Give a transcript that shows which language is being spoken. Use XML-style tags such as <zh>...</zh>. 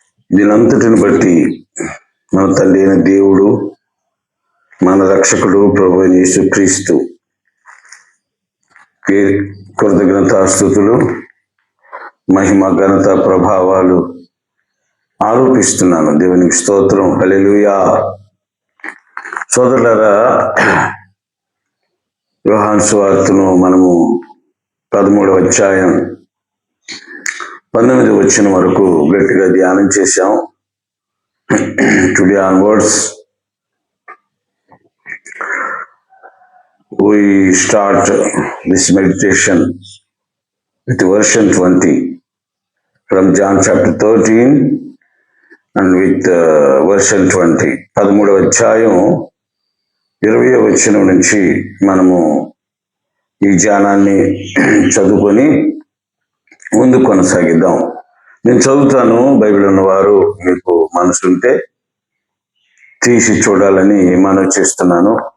<te>దీనంతటిని బట్టి మన తండ్రి అయిన దేవుడు, మన రక్షకుడు ప్రభువైన యేసుక్రీస్తు కృతజ్ఞతాస్తుతులు, మహిమ, ఘనత, ప్రభావాలు ఆరోపిస్తున్నాను. దేవునికి స్తోత్రం. హల్లెలూయా. సోదరులారా, యోహాను సువార్తను మనము 13వ అధ్యాయం 19 వచ్చిన వరకు గట్టిగా ధ్యానం చేశాం.</te> <en>Today onwards we start this meditation with version 20 from John chapter 13 and with version 20.</en> <te>13వ అధ్యాయం 20వ వచనం నుంచి మనము ఈ ధ్యానాన్ని చదువుకొని ముందు కొనసాగిద్దాం. నేను చదువుతాను. బైబిల్ ఉన్నవారు మీకు మనసుంటే తీసి చూడాలని మనవి చేస్తున్నాను.</te>